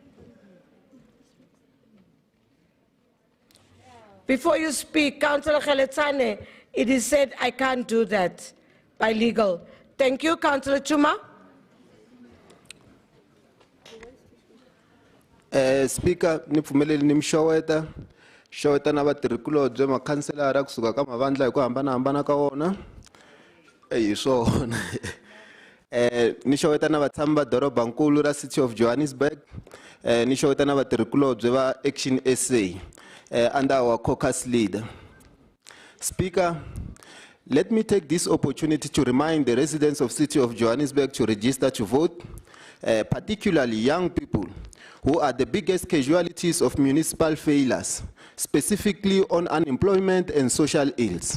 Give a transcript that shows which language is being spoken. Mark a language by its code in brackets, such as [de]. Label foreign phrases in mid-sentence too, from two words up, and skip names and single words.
[en] Before you speak, Councillor Geletsane, it is said I can't do that by legal. Thank you, Councillor Chuma. Speaker, [ts] nipfumeleli nimshoweta showeta na vatirhikulobye makhanselara kusuka ka mavandla hi ku hambanahambana ka wona hi swona ni xeweta na vatshami va dorobankulu ra City of Johannesburg ni xeweta na vatirhikulobye va Action SA [en] under our caucus leader. Speaker, let me take this opportunity to remind the residents of City of Johannesburg to register to vote, particularly young people, who are the biggest casualties of municipal failures, specifically on unemployment and social ills.